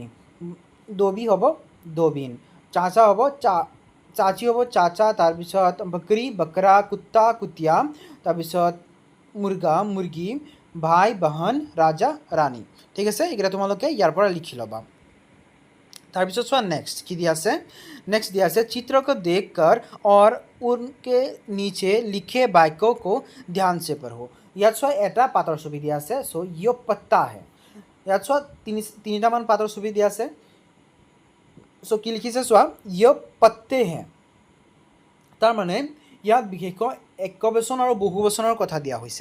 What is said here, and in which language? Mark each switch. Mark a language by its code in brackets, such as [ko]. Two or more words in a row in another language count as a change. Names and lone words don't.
[as] দবি হ'ব? দবিন। চাচা হ'ব? চাচি হ'ব? চাচা। তাৰপিছত [hi] बकरी बकरा, कुत्ता कुतिया, [as] তাৰপিছত [hi] मुर्गा मुर्गी, भाई बहन, राजा रानी, [as] ঠিক আছে। এইকেইটা তোমালোকে ইয়াৰ পৰা লিখি ল'বা। তাৰপিছত চোৱা নেক্সট কি দিয়া আছে। [hi] नेक्स्ट दिया है चित्र को देखकर और उनके नीचे लिखे वाक्यों को ध्यान से पढ़ो। [as] ইয়াত চোৱা এটা পাতৰ ছবি দিয়া আছে। [hi] सो यह पत्ता है। [as] ইয়াত চোৱা তিনিটামান পাতৰ ছবি দিয়া আছে। সো কি লিখিছে চোৱা, [hi] यह पत्ते हैं। [as] তাৰ মানে ইয়াত বিশেষকৈ একবচন আৰু বহুবচনৰ কথা দিয়া হৈছে।